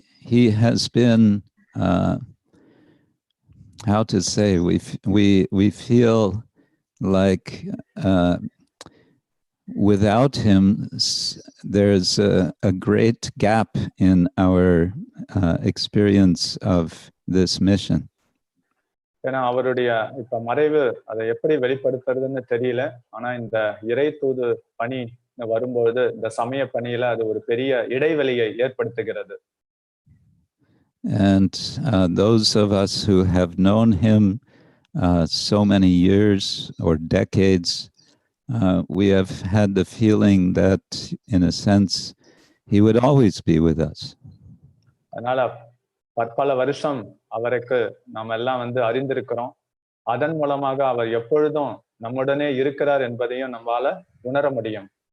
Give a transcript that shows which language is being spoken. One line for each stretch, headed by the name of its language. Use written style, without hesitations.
English: He has been how to say we feel like without him there's a great gap in our experience of this mission.
Tamil: ஏன்னா அவருடைய இப்ப மறைவு அதை எப்படி வெளிப்படுத்துறதுன்னு தெரியல. ஆனா இந்த இறை தூது பணி வரும்பொழுது இந்த சமய பணியில அது ஒரு பெரிய இடைவெளியை ஏற்படுத்துகிறது.
English: And those of us who have known him so many years or decades, we have had the feeling that in a sense he would always be with us.
Tamil: அதனால பற்பல வருஷம் அவருக்கு நாம் எல்லாம் அறிந்திருக்கிறோம். அதன் மூலமாக அவர் எப்பொழுதும் நம்முடனே இருக்கிறார் என்பதையும் நம்மால உணர முடியும்.